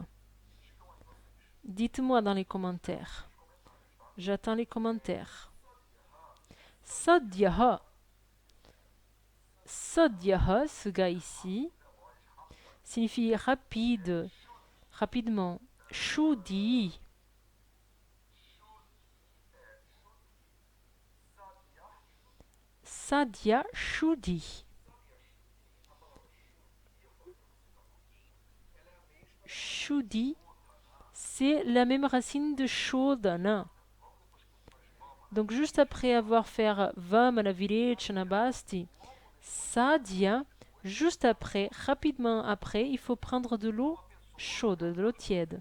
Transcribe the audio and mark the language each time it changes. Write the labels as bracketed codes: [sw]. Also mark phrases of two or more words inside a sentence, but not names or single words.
[fr] Dites-moi dans les commentaires. J'attends les commentaires. Sadhyaha. Sadhyaha, ce gars ici, signifie rapide, rapidement. [sa] शुद्धि। सद्य शुद्धि. [fr] Shuddhi, c'est la même racine de Shodhana. Donc juste après avoir fait [sa] वमन विरेचन बस्ति, [fr] Sadhya, juste après, rapidement après, il faut prendre de l'eau chaude, de l'eau tiède.